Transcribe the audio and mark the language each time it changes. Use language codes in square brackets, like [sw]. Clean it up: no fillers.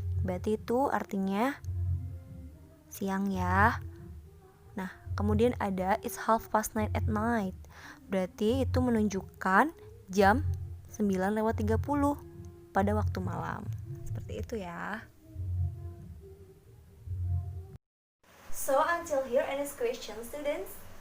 [id] Berarti itu artinya siang ya. Nah, kemudian ada [en] it's 9:30 at night. [id] Berarti itu menunjukkan jam 9:30 pada waktu malam. Seperti itu ya. [en] So until here, any questions, students?